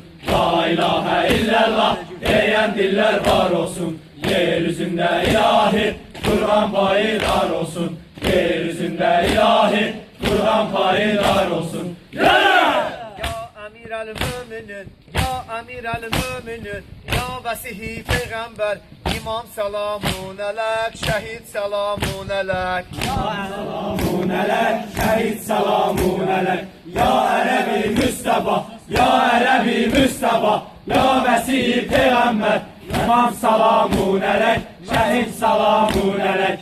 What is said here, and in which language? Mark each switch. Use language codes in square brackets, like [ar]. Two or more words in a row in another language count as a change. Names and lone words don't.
[ar] لا إله إلا الله [tr] diyen diller var olsun. Yeryüzünde ilahi Kur'an payidar olsun. Yeryüzünde ilahi Kur'an payidar olsun. [ar] أمير المؤمنين، يا أمير المؤمنين، يا وصي Peyğəmbər، إمام سلام عليك، شهيد سلام عليك. سلام عليك، شهيد سلام عليك. يا عربي مصطفى، يا عربي مصطفى، يا وصي Peyğəmbər، إمام سلام عليك، شهيد سلام عليك.